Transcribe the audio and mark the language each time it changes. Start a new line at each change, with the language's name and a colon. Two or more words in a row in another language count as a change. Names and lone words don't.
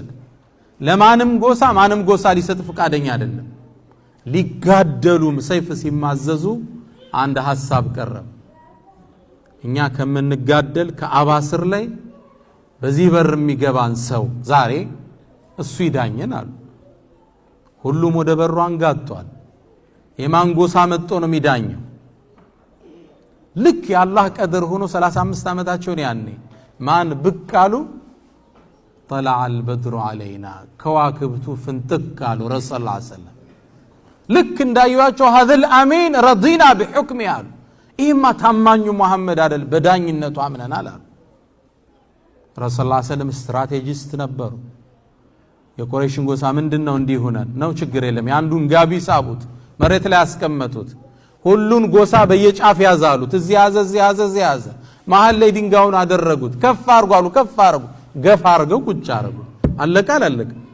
Amharic: ለማንም ጎሳ ማንም ጎሳ ሊሰጥ ፈቃደኛ አይደለም። ሊጋደሉም ሰይፍ ሲማዘዙ አንድ ሐሳብ ቀረበ። እኛ ከምንጋደል ከአባ ስር ላይ በዚህ በር የሚገባን ሰው ዛሬ እሱ ይዳኘን አሉ። ሁሉም ወደ በሩ አንጋጧል። የማን ጎሳ መጥቶ ነው የሚዳኘው? ልክ የአላህ ቀድር ሆኖ 35 ዓመታቸውን ያኔ ማን ብቅ አሉ?
Arabic: طلع البدر علينا
Amharic: ከዋክብቱ ፍንጥቅ አሉ። ረሱል
Arabic: صلى الله عليه وسلم
Amharic: ልክ እንዳዩዋቸው
Arabic: هذا الامين رضينا بحكمه
Amharic: አሉ። ይህማ ታማኙ መሐመድ አይደል በዳኝነቱ አምነናል አሉ። ረሱል
Arabic: صلى الله عليه وسلم
Amharic: ስትራቴጂስት ነበሩ። የቁረይሽን ጎሳ ምንድነው እንዲህ ሆነን ነው? ችግር የለም። ያንዱን ጋቢ ሳቡት፣ መሬት ላይ አስቀመጡት። ሁሉን ጎሳ በየጫፍ ያዛሉት። እዚህ ያዘ፣ እዚህ ያዘ፣ እዚህ ያዘ። መሃል ላይ ድንጋዩን አደረጉት። ከፍ አርጉ አሉ። ከፍ አርጉ፣ ገፋ አርገው ቁጭ አርጉ። አለቀ አላለቀ?